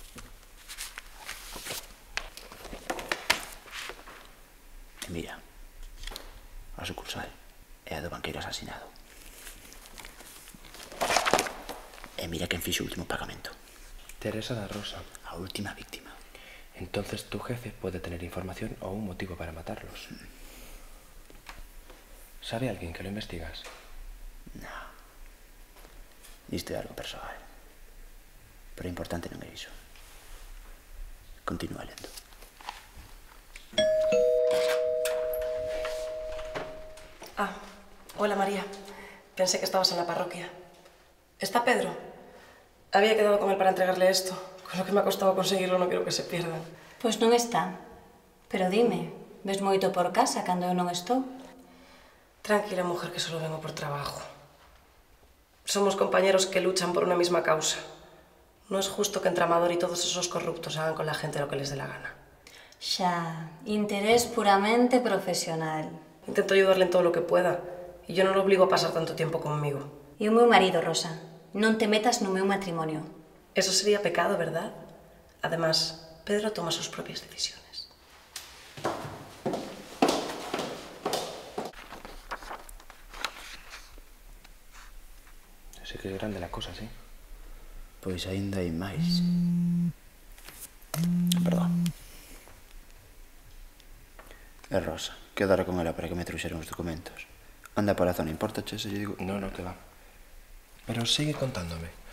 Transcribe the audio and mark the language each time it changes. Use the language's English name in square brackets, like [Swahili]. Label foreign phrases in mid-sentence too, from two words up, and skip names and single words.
[Galician] E mira, a sucursal é a do banqueiro asesinado. E mira quen fixo o último pagamento. Teresa da Rosa. A última víctima. [Spanish] Entonces tu jefe puede tener información o un motivo para matarlos. ¿Sabe alguien que lo investigas? No. [Galician] Isto é algo persoal. Pero o importante non é iso. Continúa lendo. [Spanish] Hola María. Pensé que estabas en la parroquia. ¿Está Pedro? Había quedado con él para entregarle esto. Con lo que me ha costado conseguirlo no quiero que se pierdan. [Galician] Pois non está. Pero dime, ves moito por casa cando eu non estou? [Spanish] Tranquila, mujer, que solo vengo por trabajo. Somos compañeros que luchan por una misma causa. No es justo que entre Amador y todos esos corruptos hagan con la gente lo que les dé la gana. [Galician] Xa, interés puramente profesional. [Spanish] Intento ayudarle en todo lo que pueda. Y yo no lo obligo a pasar tanto tiempo conmigo. [Galician] E o meu marido, Rosa, non te metas no meu matrimonio. [Spanish] Eso sería pecado, ¿verdad? Además, Pedro toma sus propias decisiones. Sí que es grande la cosa, sí. [Galician] Pois aínda hai máis. Perdón. É Rosa. Quedara con ela para que me trouxeran os documentos. Anda para a zona, importache se lle digo? [Spanish] No, que va. Pero sigue contándome.